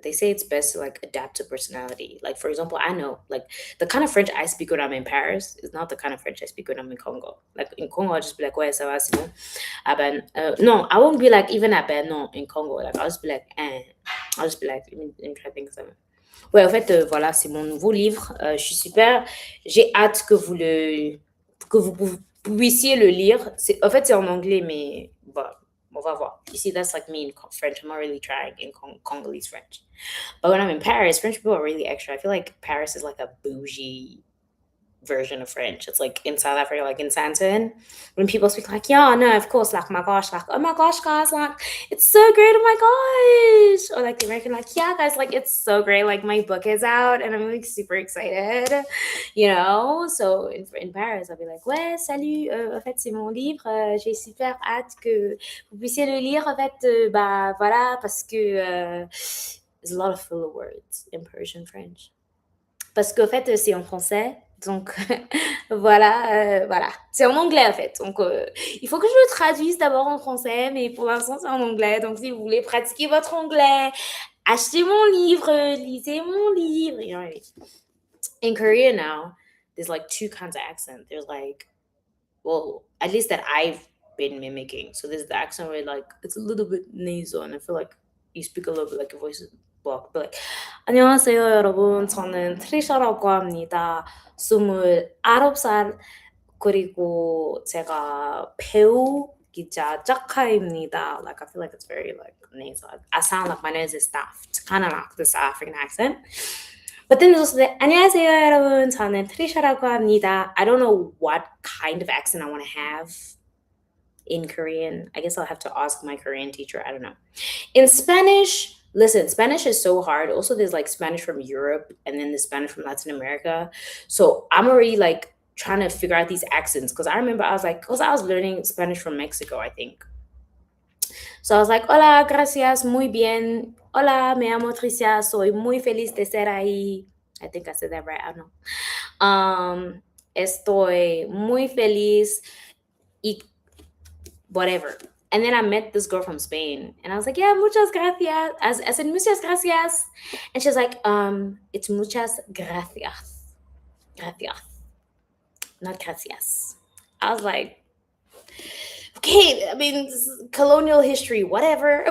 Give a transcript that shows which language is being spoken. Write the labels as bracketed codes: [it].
[en] They say it's best to like adapt to personality. Like for example, I know like the kind of French I speak when I'm in Paris is not the kind of French I speak when I'm in Congo. Like in Congo, I'll just be like, [fr] "Ouais, ça va, sinon." Ah ben, [en] no, I won't be like even [fr] à ben non [en] in Congo. Like I'll just be like, eh. I'll just be like, let me try to think of something. [fr] Ouais, en fait, voilà, c'est mon nouveau livre. Je suis super. J'ai hâte que vous puissiez le lire. En fait, c'est en anglais, mais bon, on va voir. [en] You see, that's like me in French. I'm not really trying in Congolese French. But when I'm in Paris, French people are really extra. I feel like Paris is like a bougie version of French. It's like in South Africa, like in Santon, when people speak like, yeah, no, of course, like, my gosh, like, oh my gosh, guys, like, it's so great, oh my gosh. Or like the American, like, yeah, guys, like, it's so great, like, my book is out and I'm like super excited, you know? So in Paris, I'll be like, [fr] ouais, salut, en fait, c'est mon livre, j'ai super hâte que vous puissiez le lire, en fait, bah, voilà, parce que [en] there's a lot of filler words in Persian French. [fr] Parce qu'en fait, c'est en français. Donc, voilà, voilà. C'est en anglais, en fait. Donc, il faut que je le traduise d'abord en français, mais pour l'instant, c'est en anglais. Donc, si vous voulez pratiquer votre anglais, achetez mon livre, lisez mon livre. [en] You know what I mean? In Korea now, there's like two kinds of accent. There's like, well, at least that I've been mimicking. So there's the accent where like it's a little bit nasal, and I feel like you speak a little bit like your voice is blocked. But like, [ko] 안녕하세요, 여러분. 저는 트리샤라고 합니다. 29살 그리고 제가 배우 기자 짝카입니다. [en] Like I feel like it's very like nasal. I sound like my nose is stuffed, kind of like this African accent. But then there's also the [ko] 안녕하세요 여러분. 저는 트리샤라고 합니다. [en] I don't know what kind of accent I want to have in Korean. I guess I'll have to ask my Korean teacher. I don't know. In Spanish, listen, Spanish is so hard. Also, there's like Spanish from Europe and then the Spanish from Latin America. So I'm already like trying to figure out these accents because I remember I was like, because I was learning Spanish from Mexico, I think. So I was like, [es] hola, gracias, muy bien. Hola, me llamo Tricia, soy muy feliz de ser ahí. [en] I think I said that right, I don't know. [es] Estoy muy feliz y whatever. [en] And then I met this girl from Spain, and I was like, "Yeah, [es] muchas gracias." [en] I said, [es] "Muchas gracias," [en] and she's like, "It's muchas gracias, gracias, not gracias." I was like, "Okay, I mean, this is colonial history, whatever."